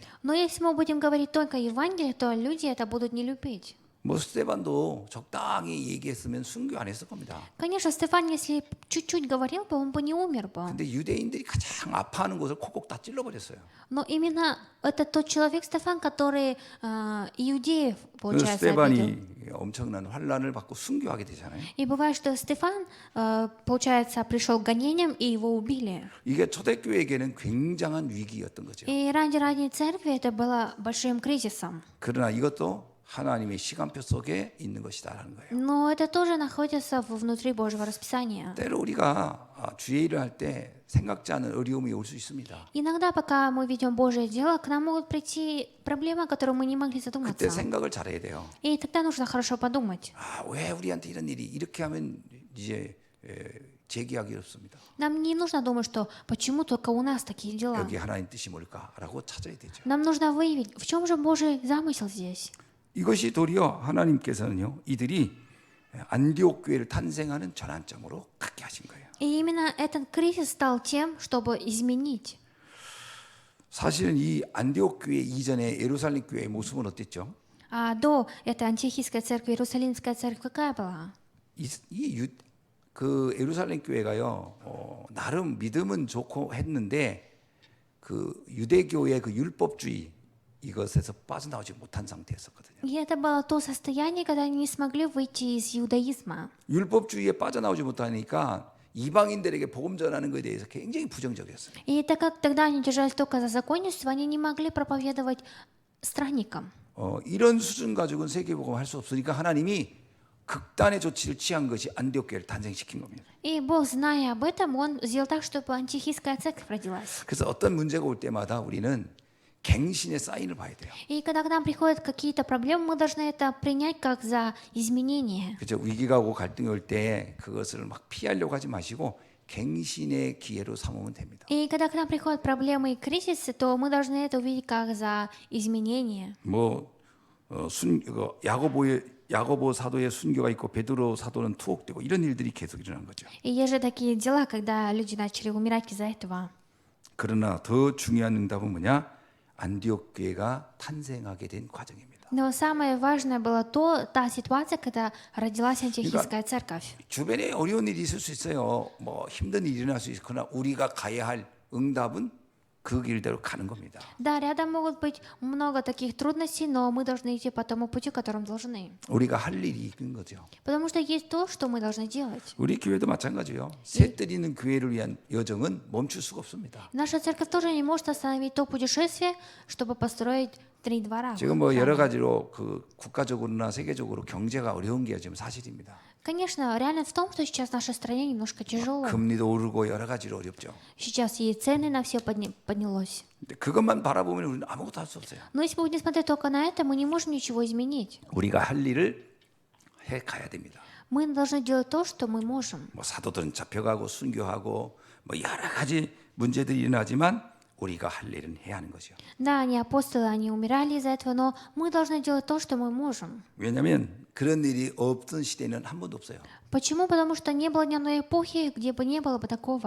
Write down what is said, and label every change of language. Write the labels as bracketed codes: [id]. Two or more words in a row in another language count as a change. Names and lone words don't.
[ru] Но если мы будем говорить только Евангелие, то люди это будут не любить. [ko] 뭐 스데반도 적당히 얘기했으면 순교 안 했을 겁니다. [ru] Конечно, Стефан, если чуть-чуть говорил бы, он бы не умер бы. [ko] 근데 유대인들이 가장 아파하는 곳을 콕콕 다 찔러버렸어요. [ru] Но именно это тот человек, Стефан, который иудеев, [ko] 그 [ru] получается, обидел. [ko] 스데반이 엄청난 환란을 받고 순교하게 되잖아요. [ru] И бывает, что Стефан, получается, пришел к гонениям, и его убили. [ko] 이게 초대교회에게는 굉장한 위기였던 거죠. [ru] И ранней церкви это было большим кризисом. [ko] 그러나 이것도 하나님의 시간표 속에 있는 것이다라는 거예요. [ru] Но это тоже находится внутри Божьего расписания. [ko] 때로 우리가 주의 일을 할 때 생각지 않은 어려움이 올 수 있습니다. [ru] Иногда, пока мы ведем Божье дело, к нам могут прийти проблемы, о которых мы не могли [ko] 그때 [ru] задуматься. [ko] 생각을 잘해야 돼요. [ru] И тогда нужно хорошо подумать. [ko] 왜 우리한테 이런 일이 이렇게 하면 이제 제기하기 어렵습니다. [ru] Нам не нужно думать, что почему только у нас такие дела. [ko] 여기 하나님 뜻이 뭘까라고 찾아야 되죠. [ru] Нам нужно выявить, в чем же Божий замысел здесь. [ko] 이것이 도리어 하나님께서는요, 이들이 안디옥 교회를 탄생하는 전환점으로 갖게 하신 거예요. [ru] И именно этот кризис стал тем, чтобы изменить. [ko] 사실은 이 안디옥 교회 이전에 예루살렘 교회의 모습은 어땠죠? [ru] А до этой антиохийской церкви, Иерусалимская церковь какая была? [ko] 그 예루살렘 교회가요, 나름 믿음은 좋고 했는데 그 유대교의 그 율법주의 이것에서 빠져나오지 못한 상태였었거든요. [ru] И это было то состояние, когда они не смогли выйти из иудаизма. [ko] 율법주의에 빠져나오지 못하니까 이방인들에게 복음 전하는 것에 대해서 굉장히 부정적이었어요. [ru] И так как тогда они держались только за законничество, они не могли проповедовать странникам. [ko] 이런 수준 가지고는 세계복음 할 수 없으니까 하나님이 극단의 조치를 취한 것이 안디옥 교회를 탄생시킨 겁니다. [ru] И Бог, зная об этом, Он сделал так, чтобы антиохийская церковь родилась. [ko] 그래서 어떤 문제가 올 때마다 우리는 갱신의 사인을 봐야 돼요. [ru] И когда к нам приходят какие-то проблемы, мы должны это принять как за изменение. [ko] 그죠? 위기가 오고 갈등이 올 때 그것을 막 피하려고 하지 마시고 갱신의 기회로 삼으면 됩니다. [ru] И когда к нам приходят проблемы и кризисы, то мы должны это увидеть как за изменение. [ko] 야고보 사도의 순교가 있고 베드로 사도는 투옥되고 이런 일들이 계속 일어난 거죠. [ru] И есть же такие дела, когда люди начали умирать из-за этого. [ko] 그러나 더 중요한 응답은 뭐냐? 안디옥 교회가 탄생하게 된 과정입니다. [ru] Но самое важное было та ситуация, когда родилась антиохийская церковь. [ko] 주변에 어려운 일이 있을 수 있어요. 뭐 힘든 일이 일어날 수 있거나 우리가 가야 할 응답은 그 길대로 가는 겁니다. [ru] Да, рядом могут быть много таких трудностей, но мы должны идти по тому пути, которым должны. [ko] 우리가 할 일이 있는 거죠. [ru] Потому что есть то, что мы должны делать. [ko] 우리 교회도 마찬가지요. 새 뜨리는 교회를 위한 여정은 멈출 수가 없습니다. [ru] Наша церковь тоже не может остановить то путешествие, чтобы построить 3 двора. [ko] 지금 뭐 여러 가지로 그 국가적으로나 세계적으로 경제가 어려운 게 지금 사실입니다. [ru] Конечно, реальность в том, что сейчас в нашей стране немножко тяжело. [ko] 금리도 오르고 여러 가지로 어렵죠. [ru] Сейчас и цены на все поднялось. [ko] 근데 그것만 바라보면 우리는 아무것도 할 수 없어요. [ru] Но если будем смотреть только на это, мы не можем ничего изменить. [ko] 우리가 할 일을 해 가야 됩니다. [ru] Мы должны делать то, что мы можем. [ko] 뭐 사도들은 잡혀가고 순교하고 뭐 여러 가지 문제들이 일어나지만 우리가 할 일은 해야 하는 거죠. [ru] Да, они апостолы, они умирали из-за этого, но мы должны делать то, что мы можем. [ko] 왜냐하면 그런 일이 없던 시대는 한 번도 없어요. [ru] Почему? Потому что не было ни одной эпохи, где бы не было бы такого.